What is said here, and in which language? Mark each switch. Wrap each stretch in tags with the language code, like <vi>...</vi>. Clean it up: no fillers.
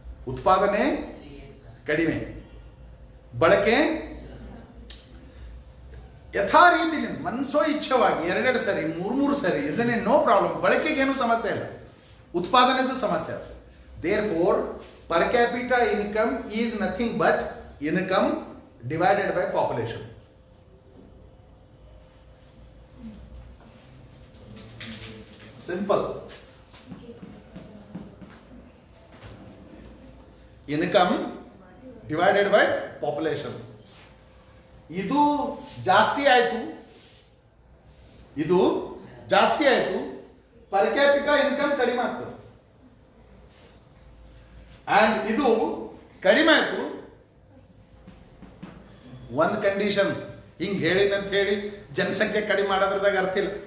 <kn>ಉತ್ಪಾದನೆ ಕಡಿಮೆ, ಬಳಕೆ ಯಥಾ ರೀತಿ ಮನಸೋ ಇಚ್ಛವಾಗಿ 2 ಸರಿ 3 ಸರಿ</kn> <en>Is no problem.</en> <kn>ಬಳಕೆಗೇನು ಸಮಸ್ಯೆ ಇಲ್ಲ, ಉತ್ಪಾದನೆದು ಸಮಸ್ಯೆ.</kn> <en>Therefore per capita income is nothing but income divided by population. Simple. Income divided by population.</en> <kn>ಇದು ಜಾಸ್ತಿ ಆಯಿತು, ಇದು ಜಾಸ್ತಿ ಆಯಿತು, ಪರ್ ಕ್ಯಾಪಿಟಾ ಇನ್ಕಮ್ ಕಡಿಮೆ ಆಗ್ತದೆ. ಆ್ಯಂಡ್ ಇದು ಕಡಿಮೆ ಆಯಿತು, ಒಂದು ಕಂಡೀಷನ್, ಹಿಂಗೆ ಹೇಳಿನಂತ ಹೇಳಿ ಜನಸಂಖ್ಯೆ ಕಡಿಮೆ ಮಾಡೋದ್ರದಾಗ ಅರ್ಥ ಇಲ್ಲ.</kn>